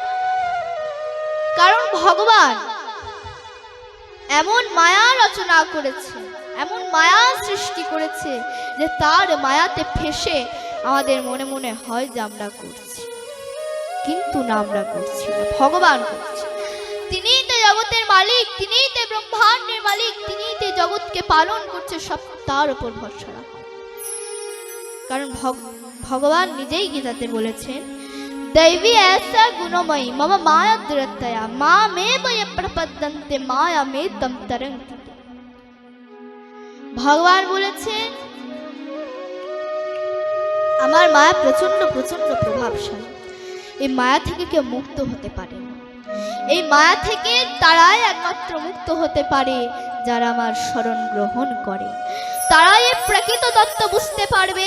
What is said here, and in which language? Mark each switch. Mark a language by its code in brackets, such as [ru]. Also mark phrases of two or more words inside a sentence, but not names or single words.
[bn] কারণ ভগবান এমন মায়া রচনা করেছে, এমন মায়া সৃষ্টি করেছে যে তার মায়াতে ফেসে আমাদের মনে মনে হয় যে আমরা করছি, কিন্তু না, আমরা করছি না, ভগবান করছে। তিনিই তো জগতের মালিক, তিনিই তো ব্রহ্মাণ্ডের মালিক, তিনিই তো জগৎকে পালন করছে, সব তার উপর ভরসা রাখো। কারণ ভগবান নিজেই গীতাতে বলেছেন, [sa] दैवी ऐसा गुणमयी मम माया दुरतया मा मे वय प्रपद्यन्ते माया मे तम तरंति। [bn] ভগবান বলেছেন আমার মায়া প্রচন্ড প্রচন্ড প্রভাবশালী, এই মায়া থেকে কেউ মুক্ত হতে পারে না। এই মায়া থেকে তারাই একমাত্র মুক্ত হতে পারে যারা আমার শরণ গ্রহণ করে, তারাই এই প্রকৃত তত্ত্ব বুঝতে পারবে।